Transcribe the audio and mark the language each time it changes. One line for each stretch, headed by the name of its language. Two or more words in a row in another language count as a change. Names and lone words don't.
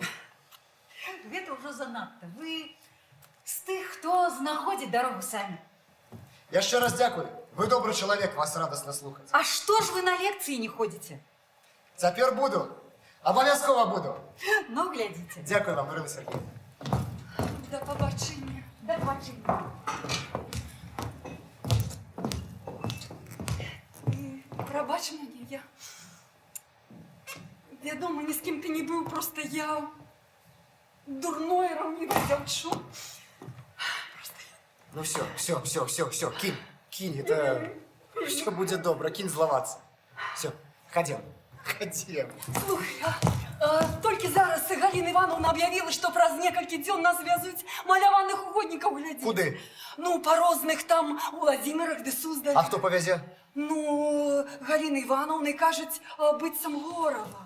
Belarusian: Гэта ўжо занадта. Вы з тых, хто знаходзіць дарогу самі. Яшчэ раз дзякуй. Вы добры чалавек, вас радасна слухаць. А што ж вы на лекцыі не ходзіце? Цяпер буду. Абавязкова буду. Ну, глядзіце. Дзякуй вам, Ірина Сергіївна.
Ukrainian: Да побачення.
Belarusian: Да бачення. Прабач мяне, я... Вядома, ні з кім ты не быў, просто я... Дурное раўніве дзяўчу.
Russian: Ну все, кинь, это... Все будет добро, кинь зловаться. Все, ходим.
Belarusian: Слухай, толькі зараз Галіна Івановна аб'явіла, што праз некалькі дзён нас вязуць маляваных угоднікаў глядзець. Куды? Ну, па розных там Уладзімірах ды Суздаль. А хто павязе? Ну, Галіна Івановна кажуць, быццам Горава.